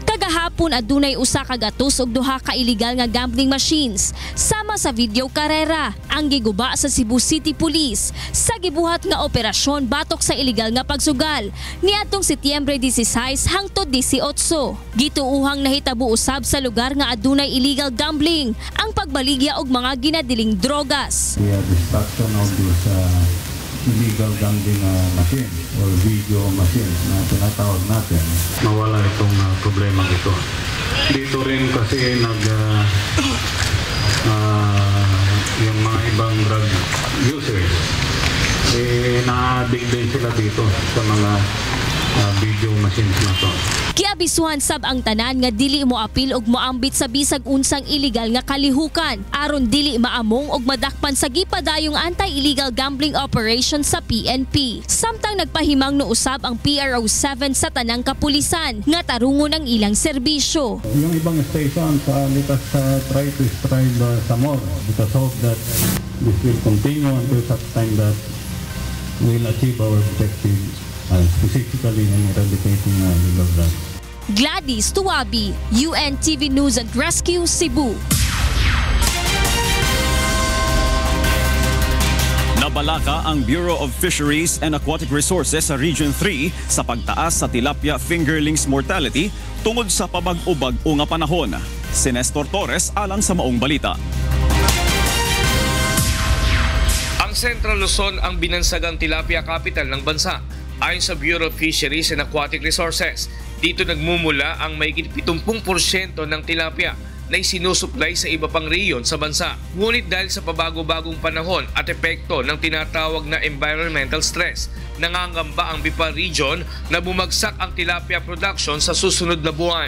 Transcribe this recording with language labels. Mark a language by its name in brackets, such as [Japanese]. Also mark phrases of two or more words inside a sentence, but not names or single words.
[Cebuano] Kagahapon adunay usa ka gatos og duha ka illegal nga gambling machines sama sa video karera ang giguba sa Cebu City Police sa gibuhat nga operasyon batok sa illegal nga pagsugal niadtong Setyembre 16 hangtod 18. Gituuhang nahitabo usab sa lugar nga adunay illegal gambling ang pagbaligya og mga ginadiling drogas. [English] The destruction of these illegal gambling machines or video machines [Filipino] na tinatawag natin, mawala itong problema ito. Dito rin kasi yung mga ibang drug users, na-addict din sila dito sa mga video machines na to. [Cebuano] Kiabisuhan sab ang tanan nga dili mo apil og moambit sa bisag unsang illegal nga kalihukan aron dili maamong og madakpan sa gipadayong anti-illegal gambling operation sa PNP. Samtang nagpahimang no usab ang PRO7 sa tanang kapulisan nga tarungon ang ilang serbisyo. [Filipino] Yung ibang station [English] let us try to strive some more because hope that this will continue until such time that we'll achieve our objectives specifically in eradicating illegal drugs. Gladys Tuwabi, UNTV News and Rescue, Cebu. [Cebuano] Nabalaka ang Bureau of Fisheries and Aquatic Resources sa Region 3 sa pagtaas sa tilapia fingerlings mortality tungod sa pabag-ubag o nga panahon. Si Nestor Torres alang sa maong balita. [Filipino] Ang Central Luzon ang binansagang tilapia capital ng bansa. Ayon sa Bureau of Fisheries and Aquatic Resources, dito nagmumula ang mahigit 70% ng tilapia na isinusupply sa iba pang rehiyon sa bansa. Ngunit dahil sa pabago-bagong panahon at epekto ng tinatawag na environmental stress, nangangamba ang Bipar Region na bumagsak ang tilapia production sa susunod na buwan.